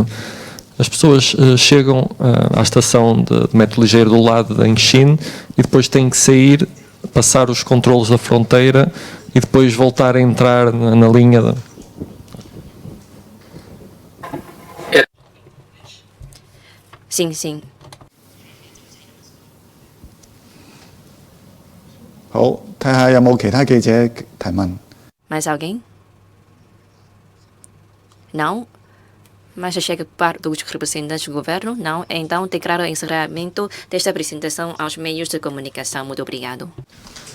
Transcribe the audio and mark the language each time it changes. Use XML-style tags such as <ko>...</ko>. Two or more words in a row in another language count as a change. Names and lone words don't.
<pt>As pessoas chegam à estação de metro ligeiro do lado da Enchine e depois têm que sair, passar os controlos da fronteira e depois voltar a entrar na linha da... Sim, sim.</pt> <yue>好，睇下有冇其他記者提問。</yue> <pt>Mais alguém? Não? Mas já chega parte dos representantes do governo? Não? Então declaro o encerramento desta apresentação aos meios de comunicação. Muito obrigado.</pt>